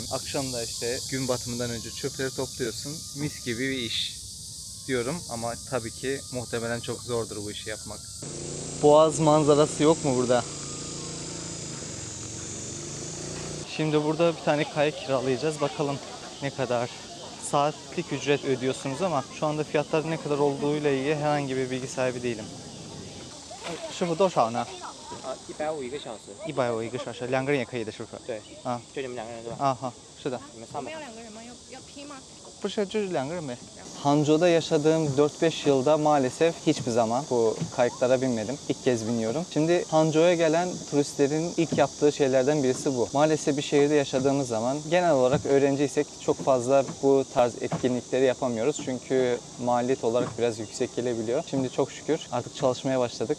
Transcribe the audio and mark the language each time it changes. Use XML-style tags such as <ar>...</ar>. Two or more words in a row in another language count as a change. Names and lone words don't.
<tr>Akşam da işte gün batımından önce çöpleri topluyorsun. Mis gibi bir iş diyorum ama tabii ki muhtemelen çok zordur bu işi yapmak. Boğaz manzarası yok mu burada? Şimdi burada bir tane kayık kiralayacağız. Bakalım ne kadar. Saatlik ücret ödüyorsunuz ama şu anda fiyatlar ne kadar olduğuyla ilgili herhangi bir bilgi sahibi değilim.</tr> <zh>师傅多少呢？ 150一个小时。 150一个小时，两个人也可以的，是不是？对，啊就你们两个人对吧？啊，好，是的。你们上吧。要两个人吗？要拼吗？不是，就是两个人呗。</zh> <tr>Hangzhou'da yaşadığım 4-5 yılda maalesef hiçbir zaman bu kayıklara binmedim. İlk kez biniyorum. Şimdi Hangzhou'ya gelen turistlerin ilk yaptığı şeylerden birisi bu. Maalesef bir şehirde yaşadığımız zaman genel olarak öğrenciysek çok fazla bu tarz etkinlikleri yapamıyoruz. Çünkü maliyet olarak biraz yüksek gelebiliyor. Şimdi çok şükür artık çalışmaya başladık.</tr>